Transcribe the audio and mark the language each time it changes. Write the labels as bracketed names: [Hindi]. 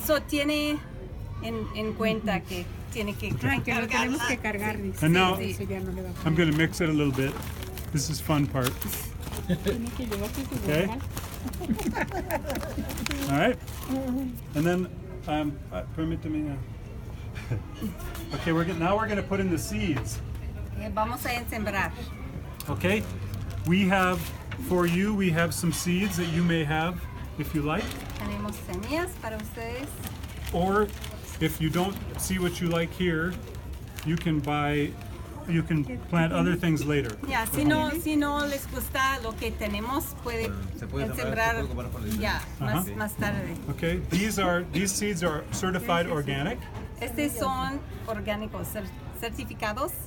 [Spanish] So tiene en cuenta que tiene que Ah, que lo tenemos que cargar, dice. [English] And now [Spanish] Eso ya no le va a [English] I'm going to mix it a little bit. This is fun part. [Spanish] Tiene que llevarse su [English] Okay. [Spanish] local. [English] All right. And then [Spanish] permíteme. [English] Okay, now we're going to put in the seeds. [Spanish] Vamos a sembrar. [English] Okay. We have some seeds that you may have if you like, [Spanish] Tenemos semillas para ustedes. [English] or if you don't see what you like here, you can plant other things later. [Spanish] Ya, si no les gusta lo que tenemos, puede sembrar ya más tarde. [English] Okay. These seeds are certified organic. [Spanish] Estos son orgánicos, certificados